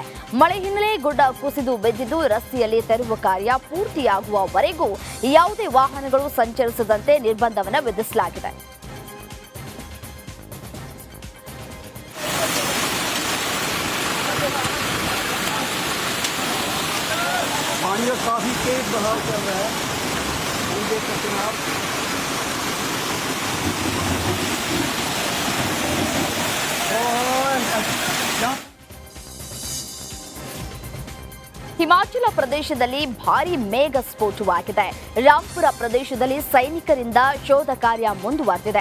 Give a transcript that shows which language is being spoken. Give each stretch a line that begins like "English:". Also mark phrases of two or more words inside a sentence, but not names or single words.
Kannada: ಮಳೆ ಹಿನ್ನೆಲೆ ಗುಡ್ಡ ಕುಸಿದು ಬಿದ್ದಿದ್ದು ರಸ್ತೆಯಲ್ಲಿ ತೆರವು ಕಾರ್ಯ ಪೂರ್ತಿಯಾಗುವವರೆಗೂ ಯಾವುದೇ ವಾಹನಗಳು ಸಂಚರಿಸದಂತೆ ನಿರ್ಬಂಧವನ್ನು ವಿಧಿಸಲಾಗಿದೆ.
Hindi: पानी काफी तेज बहाव चल रहा है, देख सकते हैं आप।
Kannada: ಹಿಮಾಚಲ ಪ್ರದೇಶದಲ್ಲಿ ಭಾರೀ ಮೇಘ ಸ್ಫೋಟವಾಗಿದೆ. ರಾಂಪುರ ಪ್ರದೇಶದಲ್ಲಿ ಸೈನಿಕರಿಂದ ಶೋಧ ಕಾರ್ಯ ಮುಂದುವರೆದಿದೆ.